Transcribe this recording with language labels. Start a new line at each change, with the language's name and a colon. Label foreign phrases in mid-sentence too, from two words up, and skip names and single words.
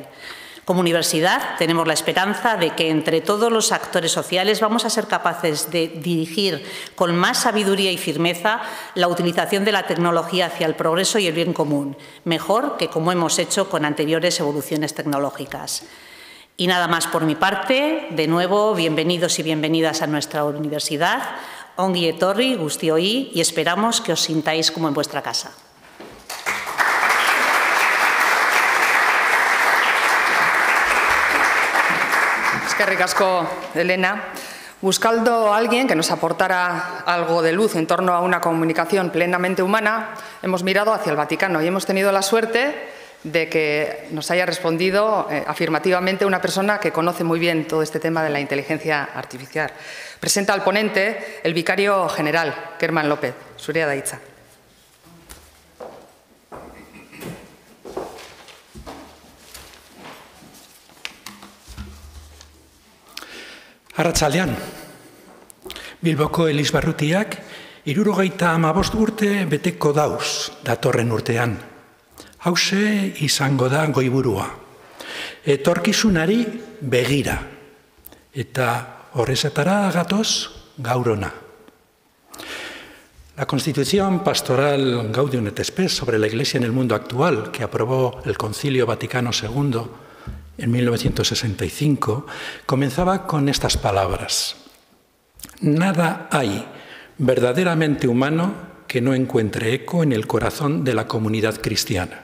Spanish: Como universidad tenemos la esperanza de que entre todos los actores sociales vamos a ser capaces de dirigir con más sabiduría y firmeza la utilización de la tecnología hacia el progreso y el bien común, mejor que como hemos hecho con anteriores evoluciones tecnológicas. Y nada más por mi parte. De nuevo, bienvenidos y bienvenidas a nuestra universidad.
Basque: Ongi etorri, guztioi,
Spanish: y esperamos que os sintáis como en vuestra casa.
Basque: Eskerrik asko, Elena.
Spanish: Buscando a alguien que nos aportara algo de luz en torno a una comunicación plenamente humana, hemos mirado hacia el Vaticano y hemos tenido la suerte de que nos haya respondido afirmativamente una persona que conoce muy bien todo este tema de la inteligencia artificial. Presenta al ponente el vicario general,
Basque: Kerman López. Zurea da hitza. Arratsaldean, Bilboko Elizbarrutiak 75 urte beteko dauz datorren urtean. Hauxe izango da goiburua. Etorkizunari begira. Eta horrezetara gatoz gaur hona.
Spanish: La Constitución Pastoral Gaudium et Spes sobre la Iglesia en el mundo actual, que aprobó el Concilio Vaticano II en 1965, comenzaba con estas palabras: nada hay verdaderamente humano que no encuentre eco en el corazón de la comunidad cristiana.